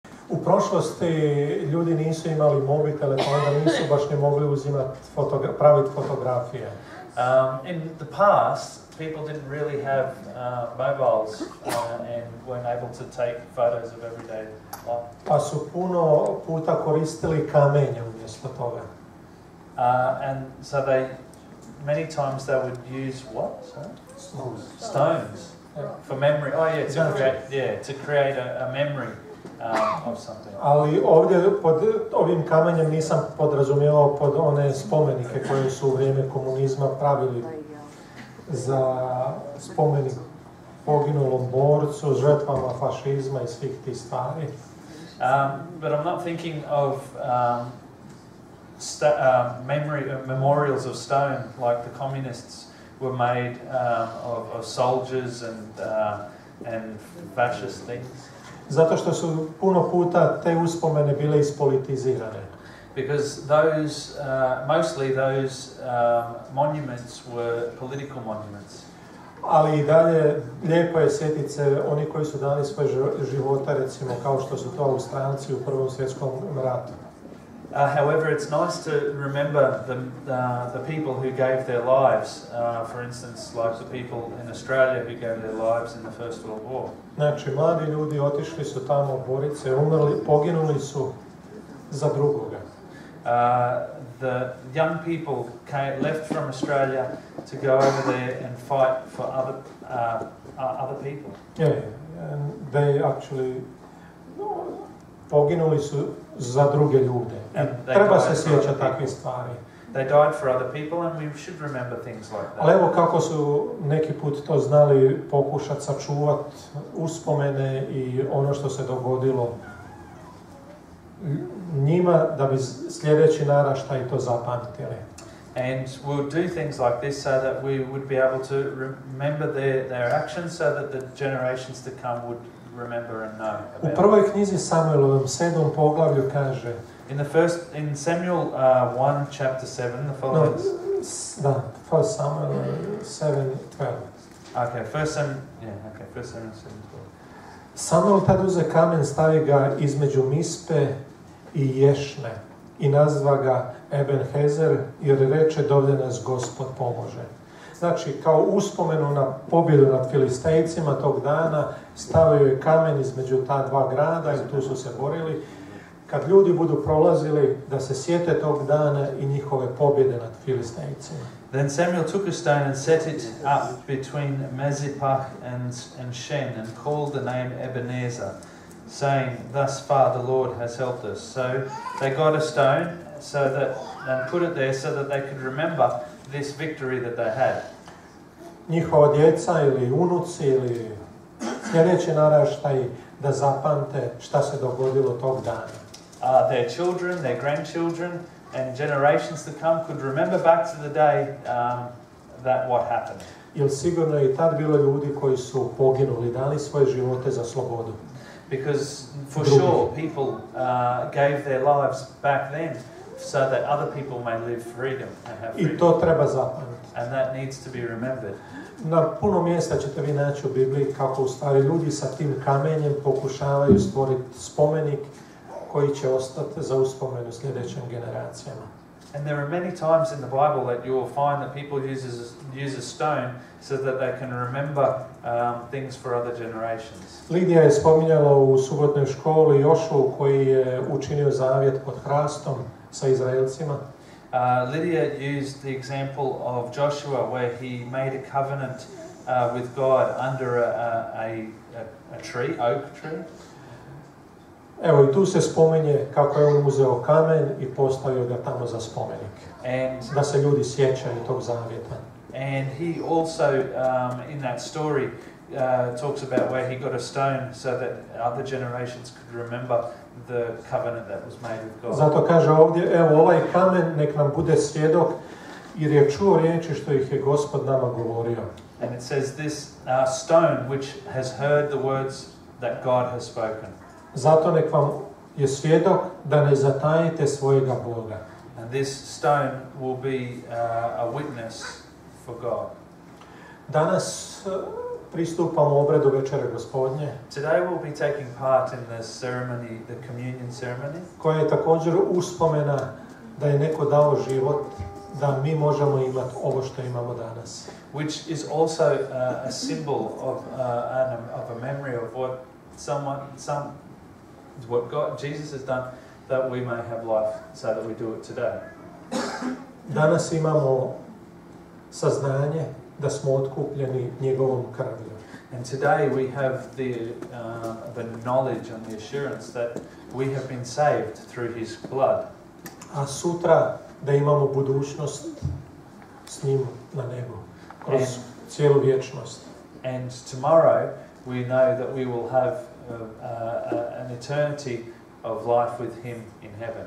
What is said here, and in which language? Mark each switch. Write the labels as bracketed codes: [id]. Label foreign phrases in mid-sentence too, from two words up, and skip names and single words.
[hr] U prošlosti ljudi nisu imali mobitele, pa onda nisu baš ni mogli praviti fotografije. [en] In the past, people didn't really have mobiles and weren't able to take photos of everyday life. [hr] Pa su puno puta koristili kamenje umjesto toga. [en] And so many times they would use what? Stones. For memory. Oh yeah, to create a memory of something. [hr] Ali ovdje pod ovim kamenjem nisam podrazumijevao pod one spomenike koje su u vrijeme komunizma pravili za spomenik poginulom borcu, žrtvama fašizma i svih tih stvari. [en] But I'm not thinking of memorials of stone like the communists were made of soldiers and fascist things. [hr] Zato što su puno puta te uspomene bile ispolitizirane. [en] Because mostly those monuments were political monuments. [hr] Ali i dalje lijepo je sjetiti se oni koji su dali svoje života, recimo kao što su to Australci u Prvom svjetskom ratu. [en] However, it's nice to remember the people who gave their lives, for instance, like the people in Australia who gave their lives in the First World War. [hr] Znači, mladi ljudi otišli su tamo boriti se, umrli, poginuli su za drugoga. [en] The young people left from Australia to go over there and fight for other people. Yeah, and they actually [hr] poginuli su za druge ljude. Treba se sjećati takvih stvari. [en] They died for other people and we should remember things like that. [hr] Ali evo kako su neki put to znali pokušati sačuvati uspomene i ono što se dogodilo njima da bi sljedeći naraštaj to zapamtili. [en] And we'll do things like this so that we would be able to remember their actions so that the generations to come would remember and know about it. [hr] U prvoj knjizi Samuelovom 7. poglavlju kaže [en] in Samuel 1 chapter 7 the following First Samuel 7:12. Okay, First Samuel 7:12. [hr] Samuel tad uze kamen, stavi ga između Mispe i Ješme i nazva ga Ebenhezer, jer reče dovde nas Gospod pomože. Znači, kao uspomenu na pobjedu nad Filistejcima tog dana, stavio je kamen između ta dva grada i tu su se borili. Kad ljudi budu prolazili, da se sjete tog dana i njihove pobjede nad Filistejcima. [en] Then Samuel took a stone and set it up between Mizpah and Shen and called the name Ebenezer, saying, "Thus far the Lord has helped us." So they got a stone and put it there so that they could remember this victory that they had. [hr] Njihova djeca ili unuci ili sljedeći naraštaj da zapamte šta se dogodilo tog dana. [en] Their children, their grandchildren, and generations to come could remember back to the day that what happened. [hr] Jer sigurno je i tad bilo ljudi koji su poginuli, dali svoje živote za slobodu. [en] Because for sure people gave their lives back then so that other people may live freedom and have freedom. [hr] I to treba zapamtiti. [en] And that needs to be remembered. [hr] Na puno mjesta ćete vi naći u Bibliji kako u stvari ljudi sa tim kamenjem pokušavaju stvoriti spomenik koji će ostati za uspomenu sljedećim generacijama. [en] And there are many times in the Bible that you will find that people use a stone so that they can remember things for other generations. [hr] Lidija je spominjala u subotnoj školi Jošu koji je učinio zavjet pod hrastom sa Izraelcima. [en] Lydia used the example of Joshua where he made a covenant with God under a tree, oak tree. [hr] Evo i tu se spominje kako je on uzeo kamen i postavio ga tamo za spomenik. Da se ljudi sjećaju tog zavjeta. [en] And he also, in that story, talks about where he got a stone so that other generations could remember the covenant that was made with God. [hr] Zato kaže ovdje, evo ovaj kamen nek nam bude svjedok jer je čuo riječi što ih je Gospod nama govorio. [en] And it says this stone which has heard the words that God has spoken. [hr] Zato nek vam je svjedok da ne zatajite svojega Boga. [en] And this stone will be a witness for God. [hr] Danas pristupamo obredu večere gospodnje, [en] Today we'll be taking part in the ceremony, the communion ceremony, [hr] koja je također uspomena da je neko dao život, da mi možemo imati ovo što imamo danas. [en] which is also a symbol of a memory of what Jesus has done, that we may have life, so that we do it today. [hr] Danas imamo saznanje da smo otkupljeni njegovom krvlju. [en] And today we have the knowledge and the assurance that we have been saved through his blood. [hr] A sutra da imamo budućnost s njim na nebu, kroz cijelu vječnost. [en] And tomorrow we know that we will have an eternity of life with him in heaven.